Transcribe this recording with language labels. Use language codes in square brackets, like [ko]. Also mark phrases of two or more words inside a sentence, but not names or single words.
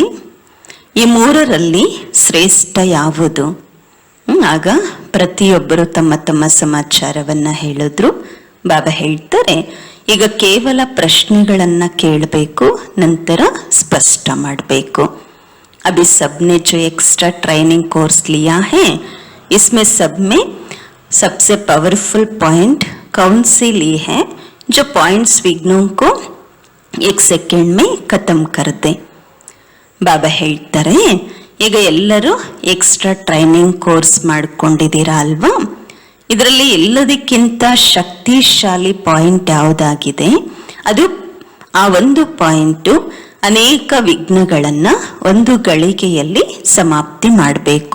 [kn] ಈ ಮೂರರಲ್ಲಿ ಶ್ರೇಷ್ಠ ಯಾವುದು? ಆಗ ಪ್ರತಿಯೊಬ್ಬರು ತಮ್ಮ ತಮ್ಮ ಸಮಾಚಾರವನ್ನು ಹೇಳಿದ್ರು. ಬಾಬಾ ಹೇಳ್ತಾರೆ, ಈಗ ಕೇವಲ ಪ್ರಶ್ನೆಗಳನ್ನ ಕೇಳಬೇಕು, ನಂತರ ಸ್ಪಷ್ಟ ಮಾಡಬೇಕು. [hi] अभी सबने जो [en] extra training course [hi] लिया है, इसमें सब में सबसे [en] powerful point [hi] कौन सी ली है जो पॉइंट्स विघ्नों को 1 सेकेंड में खत्म कर दे. [kn] ಬಾಬಾ ಹೇಳ್ತಾರೆ, ಈಗ ಎಲ್ಲರೂ [en] extra training course [kn] ಮಾಡ್ಕೊಂಡಿದ್ದೀರಾ ಅಲ್ವಾ? ಇದರಲ್ಲಿ ಎಲ್ಲದಕ್ಕಿಂತ ಶಕ್ತಿಶಾಲಿ ಪಾಯಿಂಟ್ ಯಾವುದಾಗಿದೆ? ಅದು ಆ ಒಂದು ಪಾಯಿಂಟು ಅನೇಕ ವಿಘ್ನಗಳನ್ನು ಒಂದು ಗಳಿಗೆಯಲ್ಲಿ ಸಮಾಪ್ತಿ ಮಾಡಬೇಕು.